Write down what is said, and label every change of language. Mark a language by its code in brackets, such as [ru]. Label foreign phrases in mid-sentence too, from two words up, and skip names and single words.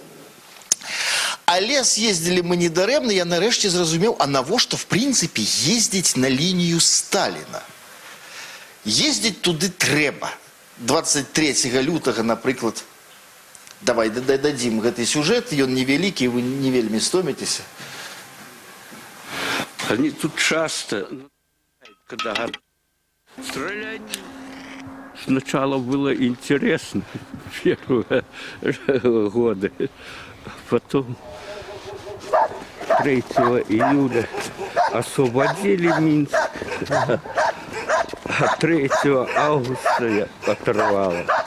[be] Але съездили мы недарэмна, я нарэшце зразумеў, а навошта в прынцыпе ездзіць на лінію Сталіна. Ездзіць туды трэба. 23 лютага, напрыклад, давай дадзім гэты сюжэт, ён невялікі, вы не вельмі стоміцеся. [ru] Они тут часто, когда Стрелять сначала было интересно, первые годы. Потом 3 июля освободили Минск, а 3 августа я оторвала.